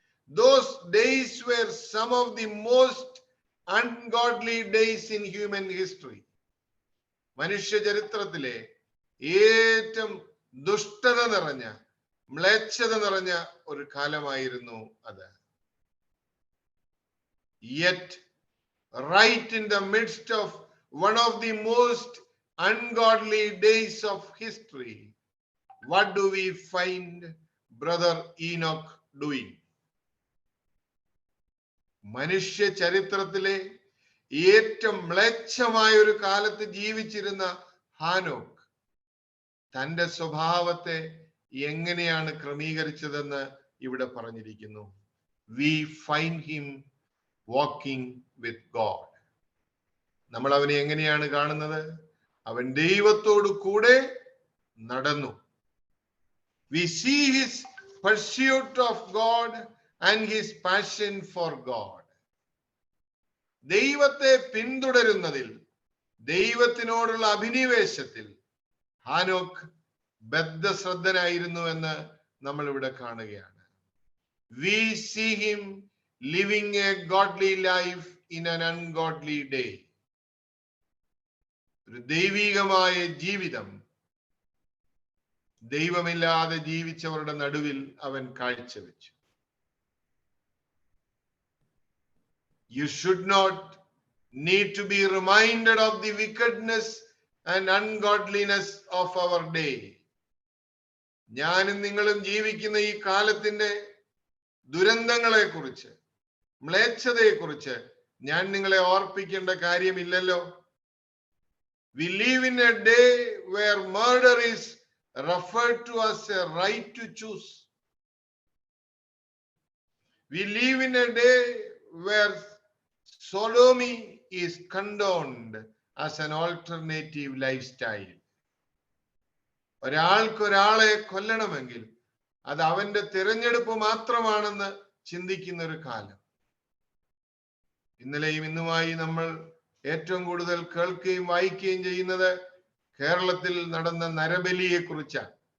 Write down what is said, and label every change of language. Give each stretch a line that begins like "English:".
English: Those days were some of the most ungodly days in human history.
Malayalam: മനുഷ്യ ചരിത്രത്തിലെ ഏറ്റവും ദുഷ്ടത നിറഞ്ഞ, മ്ലേച്ഛത നിറഞ്ഞ ഒരു കാലമായിരുന്നു അത്.
English: Yet, right in the midst of one of the most ungodly days of history, what do we find Brother Enoch doing?
Malayalam: മനുഷ്യ ചരിത്രത്തിലെ ഏറ്റവും മ്ലേച്ഛമായ ഒരു കാലത്ത് ജീവിച്ചിരുന്ന ഹാനോക്ക് തന്റെ സ്വഭാവത്തെ എങ്ങനെയാണ് ക്രമീകരിച്ചതെന്ന് ഇവിടെ പറഞ്ഞിരിക്കുന്നു.
English: We find him walking with God.
Malayalam: നമ്മൾ അവനെ എങ്ങനെയാണ് കാണുന്നത്? അവൻ ദൈവത്തോട് കൂടെ നടന്നു.
English: We see his pursuit of God and his passion for God.
Malayalam: ദൈവത്തെ പിന്തുടരുന്നതിൽ, ദൈവത്തിനോടുള്ള അഭിനിവേശത്തിൽ ഹാനോക്ക് ബദ്ധശ്രദ്ധനായിരുന്നു എന്ന് നമ്മൾ ഇവിടെ കാണുകയാണ്.
English: We see him living a godly life in an ungodly day.
Malayalam: ഒരു ദൈവികമായ ജീവിതം ദൈവമില്ലാതെ ജീവിച്ചവരുടെ നടുവിൽ അവൻ കാഴ്ചവെച്ചു.
English: You should not need to be reminded of the wickedness and ungodliness of our day.
Malayalam: ഞാനും നിങ്ങളും ജീവിക്കുന്ന ഈ കാലത്തിന്റെ ദുരന്തങ്ങളെ കുറിച്ച്, മ്ലേച്ഛതയെ കുറിച്ച് ഞാൻ നിങ്ങളെ ഓർപ്പിക്കേണ്ട കാര്യമില്ലല്ലോ.
English: We live in a day where murder is referred to as a right to choose. We live in a day where sodomy is condoned as an alternative lifestyle.
Malayalam: ഒരാളെ കൊല്ലണമെങ്കിൽ അത് അവന്റെ തിരഞ്ഞെടുപ്പ് മാത്രമാണെന്ന് ചിന്തിക്കുന്ന ഒരു കാലം. ഇന്നലെയും ഇന്നുമായി നമ്മൾ ഏറ്റവും കൂടുതൽ കേൾക്കുകയും വായിക്കുകയും ചെയ്യുന്നത് കേരളത്തിൽ നടന്ന നരബലിയെ കുറിച്ചാണ്.